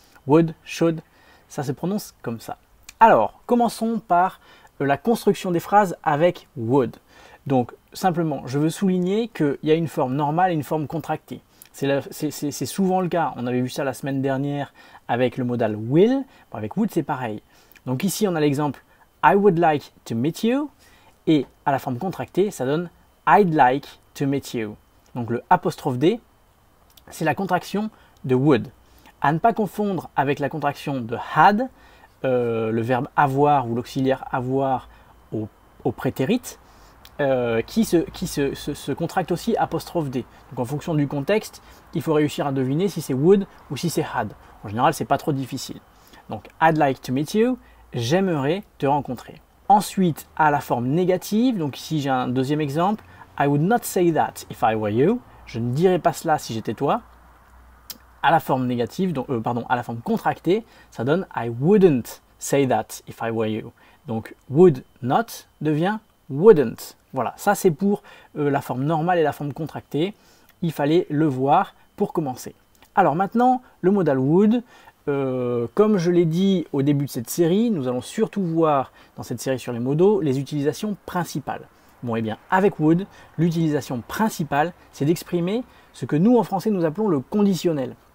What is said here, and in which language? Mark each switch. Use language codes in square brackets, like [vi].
[fr] Would, should, ça se prononce comme ça. Alors, commençons par la construction des phrases avec would. Donc, simplement, je veux souligner qu'il y a une forme normale et une forme contractée. C'est souvent le cas. On avait vu ça la semaine dernière avec le modal will. Bon, avec would, c'est pareil. Donc ici, on a l'exemple [en] I would like to meet you. [fr] Et à la forme contractée, ça donne [en] I'd like to meet you. [fr] Donc le apostrophe D, c'est la contraction de would. À ne pas confondre avec la contraction de had, le verbe avoir ou l'auxiliaire avoir au prétérit, qui se contracte aussi apostrophe D. Donc en fonction du contexte, il faut réussir à deviner si c'est would ou si c'est had. En général, c'est pas trop difficile. Donc [en] I'd like to meet you, [fr] j'aimerais te rencontrer. Ensuite, à la forme négative, donc ici j'ai un deuxième exemple, [en] I would not say that if I were you. [fr] Je ne dirais pas cela si j'étais toi. À la forme négative, donc, à la forme contractée, ça donne [en] I wouldn't say that if I were you. [fr] Donc would not devient wouldn't. Voilà, ça c'est pour la forme normale et la forme contractée. Il fallait le voir pour commencer. Alors maintenant, le modal would, comme je l'ai dit au début de cette série, nous allons surtout voir dans cette série sur les modaux les utilisations principales. Bon, et bien avec would, l'utilisation principale, c'est d'exprimer ce que nous en français nous appelons le conditionnel.